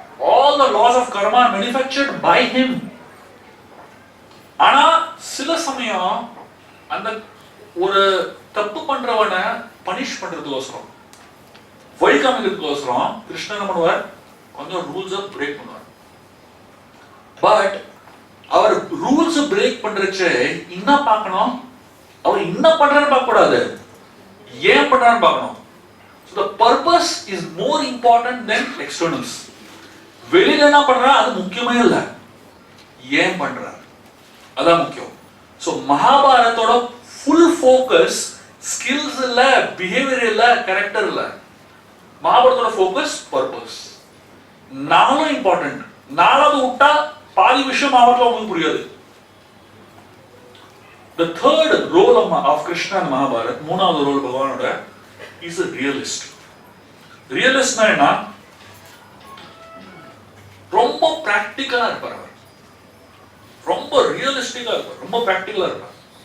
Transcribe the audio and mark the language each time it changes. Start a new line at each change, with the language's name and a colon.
English: All the laws of karma are manufactured by him.
Tamil: ஆனா சில சமயம் அந்த ஒரு தப்பு பண்றவனை பனிஷ் பண்றதுக்கோசரம், வழி காமிக்கிறதுக்கோசரம் கிருஷ்ணன் என்ன பண்ணுவார்? கொஞ்சம் ரூல்ஸை பிரேக் பண்ணுவார். பட் அவர் ரூல்ஸ் பிரேக் பண்றச்சு என்ன பார்க்கணும்? அவர் என்ன பண்றான்னு பார்க்க கூடாது, ஏன் பண்றான்னு பார்க்கணும்.
English: So the purpose is more important than externals.
Tamil: வெளியில என்ன பண்றா அது முக்கியமே இல்ல, ஏன் பண்ற அதான் முக்கியம். சோ மகாபாரதத்தோட ஃபுல் ஃபோக்கஸ் ஸ்கில்ஸ் இல்ல, பிஹேவியர் இல்ல, கேரக்டர் இல்ல. மகாபாரதத்தோட ஃபோக்கஸ் பர்பஸ். நாலும் இம்பார்ட்டன்ட். நாலாவது விட்டா பாதி விஷயம் மகாபாரதம் உங்களுக்கு புரியாது.
English: The third role of Krishna in Mahabharata,
Tamil: மூணாவது ரோல் பகவானோட,
English: is a realist.
Tamil: Realist என்ன? ரொம்ப பிராக்டிகலா இருப்பார். ரொம்ப ரியலிஸ்டிக்கா இருப்பார், ரொம்ப பிராக்டிகலா இருப்பார்.